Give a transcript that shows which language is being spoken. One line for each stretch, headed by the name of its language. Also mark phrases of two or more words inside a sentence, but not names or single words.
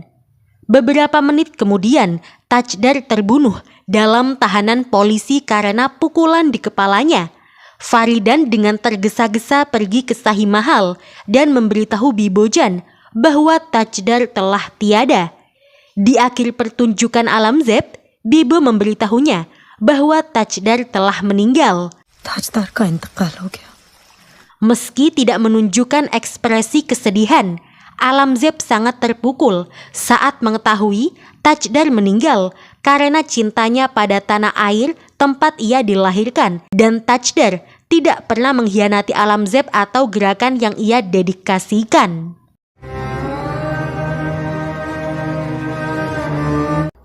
Indonesian: Beberapa menit kemudian, Tajdar terbunuh dalam tahanan polisi karena pukulan di kepalanya. Faridan dengan tergesa-gesa pergi ke Shahi Mahal dan memberitahu Bibo Jan bahwa Tajdar telah tiada. Di akhir pertunjukan Alamzeb, Bibo memberitahunya bahwa Tajdar telah meninggal.
Hindi: ताजदार का इंतकाल हो गया।
Indonesian: Meski tidak menunjukkan ekspresi kesedihan, Alamzeb sangat terpukul saat mengetahui Tajdar meninggal karena cintanya pada tanah air tempat ia dilahirkan, dan Tajdar tidak pernah mengkhianati Alamzeb atau gerakan yang ia dedikasikan.